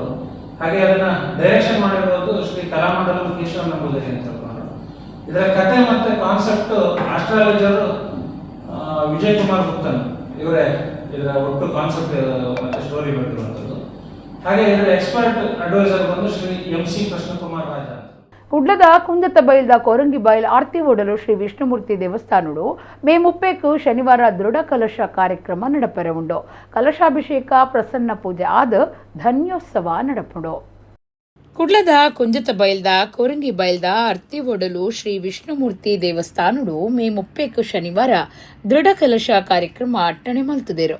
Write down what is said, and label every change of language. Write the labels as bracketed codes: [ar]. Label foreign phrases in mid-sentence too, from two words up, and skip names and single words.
[kn] ಹಾಗೆ ಅದನ್ನ ಡೈರೆಕ್ಷನ್ ಮಾಡಿರೋದು ಶ್ರೀ ಕಲಾಮಂಡಲಂ ಕೇಶವ ನಂಬೂದರಿ ಅಂತ ಹೇಳ್ಕೊಂಡು. ಇದರ ಕಥೆ ಮತ್ತೆ [en] concept astrologer [kn] ವಿಜಯ್ ಕುಮಾರ್ ಗುಪ್ತನ್ ಇವರೇ ಇದರ ಒಟ್ಟು ಕಾನ್ಸೆಪ್ಟ್ ಮತ್ತೆ ಸ್ಟೋರಿ ಬರೆದಿರುವಂಥದ್ದು. ಹಾಗೆ ಇದರ [en] expert adviser [kn] ಬಂದು ಶ್ರೀ MC ಕೃಷ್ಣಕುಮಾರ್ ರಾಜ. [tcy] ಕುಡ್ಲದ ಕುಂಜತ ಬೈಲ್ದ ಕೊರಂಗಿ ಬೈಲ್ ಆರ್ತಿ ಓಡಲು ಶ್ರೀ ವಿಷ್ಣುಮೂರ್ತಿ ದೇವಸ್ಥಾನಡು ಮೇ 30 ಶನಿವಾರ ದೃಢ ಕಲಶ ಕಾರ್ಯಕ್ರಮ ನಡಪೆರವುಂಡು. ಕಲಶಾಭಿಷೇಕ ಪ್ರಸನ್ನ ಪೂಜೆ ಆದ ಧನ್ಯೋತ್ಸವ ನಡಪುಂಡು. ಕುಡ್ಲದ ಕುಂಜತ ಬೈಲ್ದ ಕೊರಂಗಿ ಬೈಲ್ದ ಅರ್ತಿ ಒಡಲು ಶ್ರೀ ವಿಷ್ಣುಮೂರ್ತಿ ದೇವಸ್ಥಾನಡು ಮೇ 30 ಶನಿವಾರ ದೃಢ ಕಲಶ ಕಾರ್ಯಕ್ರಮ ಅಟ್ಟಣೆ ಮಲ್ತುದೇರು.